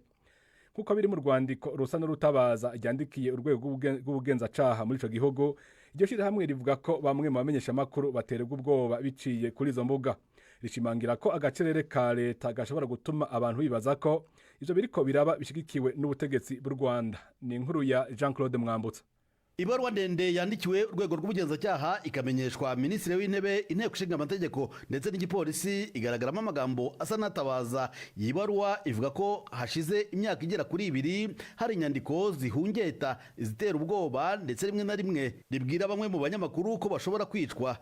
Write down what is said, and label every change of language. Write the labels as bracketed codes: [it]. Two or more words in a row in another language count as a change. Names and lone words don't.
[rn] Kuko biri mu Rwandiko rusa n'urutabaza ryandikiye urwego rw'ubugenzacyaha muri ico gihugu, iryo shira hamwe rivuga ko bamwe mu bamenyesha makuru baterwa ubwoba biciye kuri izo mbuga. Rishimangira ko agacerere ka leta gashobora gutuma abantu bibaza ko ivyo biriko biraba bishigikiwe n'ubutegetsi bw'u Rwanda. Ni inkuru ya Jean-Claude Mwambutsa. [rw] Ibarwa ndende yandikiwe urwego rw'ubugenzacyaha ikamenyeshwa Minisitiri w'Intebe, Inteko Ishinga Amategeko ndetse n'igipolisi igaragaramo amagambo asa n'atabaza. Iyi baruwa ivuga ko hashize imyaka igera kuri 2 hari inyandiko zihungeta izitera ubwoba ndetse rimwe na rimwe ribwira bamwe mu banyamakuru ko bashobora kwicwa.